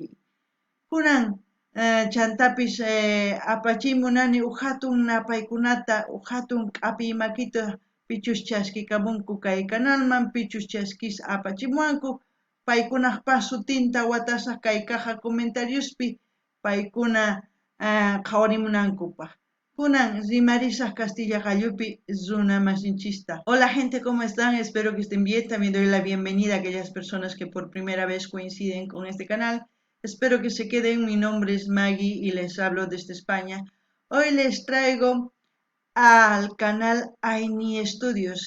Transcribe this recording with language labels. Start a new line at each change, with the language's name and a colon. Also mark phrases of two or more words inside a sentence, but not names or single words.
Quechua: Kunan chantapis apachimunani hatun napaykunata hatun k'api makita pichus chaskikamunku kay canalman pichus chaskis apachimuanku paykunaq pasutinta watasaq kay
Spanish: caja comentariospi
Quechua: paykuna qhawarimunankupaq. Kunan rimarisaq Castilla Qallupi runa masinchista.
Spanish: Hola gente, ¿cómo están? Espero que estén bien. También doy la bienvenida a aquellas personas que por primera vez coinciden con este canal. Espero que se queden. Mi nombre es Maggie y les hablo desde España. Hoy les traigo al canal Aini Studios.